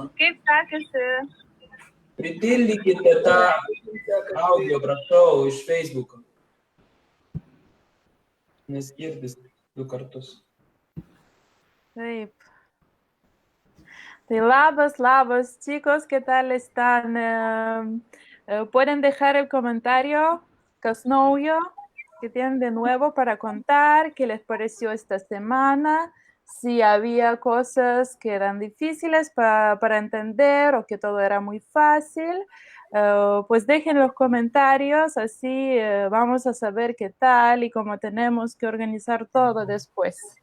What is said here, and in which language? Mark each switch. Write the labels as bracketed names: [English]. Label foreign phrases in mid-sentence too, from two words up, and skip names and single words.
[Lithuanian] Kaip sekėsi? Pritildykite tą audio, prašau, iš Facebook'o. Nes girdis 2 kartus. Taip. Tai labas, [Spanish] chicos, ¿qué tal están? Pueden dejar el comentario, ¿qué nuevo que tienen de nuevo para contar? ¿Qué les pareció esta semana? Si había cosas que eran difíciles para entender o que todo era muy fácil, pues dejen los comentarios, así vamos a saber qué tal y cómo tenemos que organizar todo después.